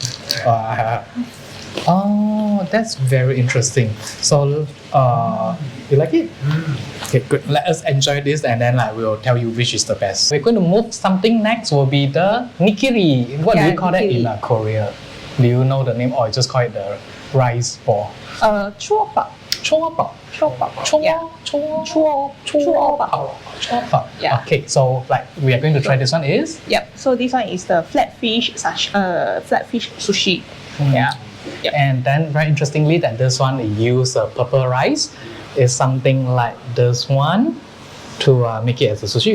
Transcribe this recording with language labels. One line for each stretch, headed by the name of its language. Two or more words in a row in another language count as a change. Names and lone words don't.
English: Oh, that's very interesting. So, you like it? Okay, good. Let us enjoy this, and then we'll tell you which is the best. We're going to move something next. Will be the nikiri. What do Yeah, you call that in nikiri. Korea? Do you know the name, or you just call it the rice ball? Chua bak. Chua bak. Chua bak. Chua bak. chua bak. Yeah. Okay, so we are going to try this one is. Yep. So this one is the flatfish sushi. Mm. Yeah. Yep. And then very interestingly that this one use purple rice. Is something like this one to make it as a sushi.